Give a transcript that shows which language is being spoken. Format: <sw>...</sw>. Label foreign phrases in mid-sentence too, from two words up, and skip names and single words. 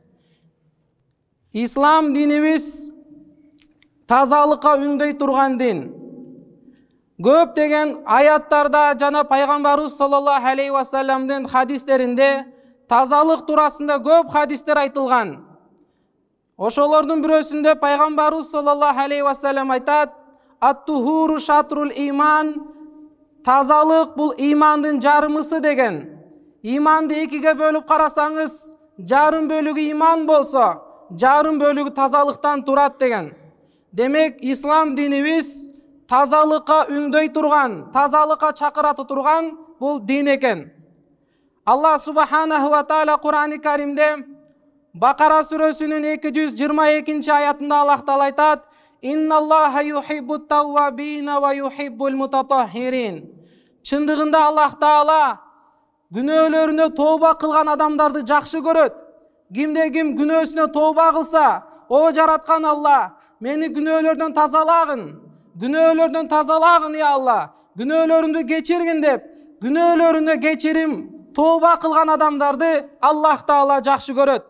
<ky>Ислам динибиз тазалыкка үңдөй турган дин. Көп деген аяттарда жана пайгамбарыбыз</ky> <ar>صلى الله عليه وسلم</ar> <ky>хадистеринде тазалык туурасында көп хадистер айтылган. Ошолордун бирөөсүндө пайгамбарыбыз</ky> <ar>صلى الله عليه وسلم</ar> <ky>айтат:</ky> <ar>«الطهور شطر الإيمان».</ar> <ky>Тазалык бул имандын жарымысы деген. Иманды экиге бөлүп карасаңыз, жарым бөлүгү иман болсо, жарым бөлүгү тазалыктан турат деген. Демек, ислам динибиз тазалыкка үңдөй турган, тазалыкка чакырата турган бул дин экен.</ky> <ar>الله سبحانه وتعالى</ar> <ky>Кур'ани Каримде Бакара сүрөсүнүн 222 аятында Аллах Таала айтат:</ky> <ar>«إن الله يحب التوابين ويحب المتطهرين».</ar> <ky>Чындыгында Аллах Таала күнөөлөрүнө тооба кылган адамдарды жакшы көрөт. Кимде ким күнөөсүнө тооба кылса, о жараткан Алла, мени күнөөлөрдөн тазалагын, я Алла, күнөөлөрүмдү кечиргин деп, күнөөлөрүнө кечирим, тооба кылган адамдарды Аллах Таала жакшы көрөт.</ky>